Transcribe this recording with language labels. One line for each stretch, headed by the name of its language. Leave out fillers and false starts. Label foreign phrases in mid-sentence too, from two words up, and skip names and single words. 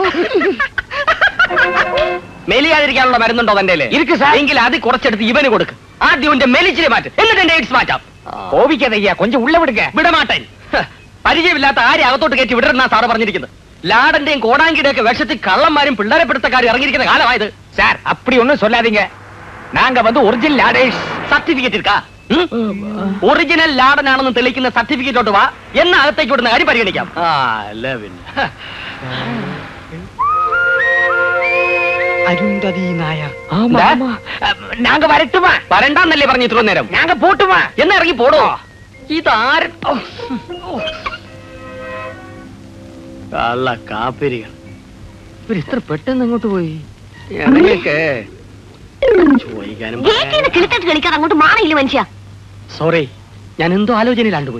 Malayalam: മെലിയാതിരിക്കാനുള്ള മരുന്നുണ്ടോ തന്റെ? ഇരിക്കും സാർ. എങ്കിൽ അത് കുറച്ചെടുത്ത് ഇവന് കൊടുക്ക്. ആദ്യം എന്റെ മെലിച്ചിനെ മാറ്റ്, എന്നിട്ട് എന്റെ എയ്ഡ്സ് മാറ്റാം.
Tamil: கோபிக்காதய்யா, கொஞ்சம் உள்ள விடுக. വിടമാട്ടൻ.
Malayalam: പരിചയമില്ലാത്ത ആരെ അകത്തോട്ട് കയറ്റി വിടരുന്ന സാറ് പറഞ്ഞിരിക്കുന്നത്. ലാടന്റെയും കോടാങ്കിയുടെയും ഒക്കെ വേഷത്തിൽ കള്ളന്മാരും പിള്ളേരെ പിടുത്തക്കാരും ഇറങ്ങിയിരിക്കുന്ന കാലമായത്.
Tamil: സാർ அப்படி ஒண்ணும் சொல்லாதீங்க. நாங்க வந்து ஒரிஜினல் ലാഡേഴ്സ്. സർട്ടിഫിക്കറ്റ് ഇരിക്കാ.
Malayalam: ഒറിജിനൽ ലാടനാണെന്ന് തെളിയിക്കുന്ന സർട്ടിഫിക്കറ്റോട്ട് വാ. എന്ന അകത്തേക്ക് വിടുന്ന കാര്യം പരിഗണിക്കാം. അരുന്ധതി നായർ.
Tamil: நாங்க வரட்டுமா?
Malayalam: വരണ്ടാന്നല്ലേ പറഞ്ഞു ഇത്ര നേരം?
Tamil: நாங்க போட்டுமா?
Malayalam: എന്നാ ഇറങ്ങി പോടോ. ഇതാര കള്ള കാപ്പിരികൾ. ഇത്ര പെട്ടെന്ന് അങ്ങോട്ട് പോയി ഇറങ്ങിയൊക്കെ ചോദിക്കാനും കിളിത്തട്ട് കളിക്കാൻ അങ്ങോട്ട് മാറിയില്ല മനുഷ്യ. സോറി, ഞാൻ എന്തോ ആലോചനയിലാണ്ട് പോയി.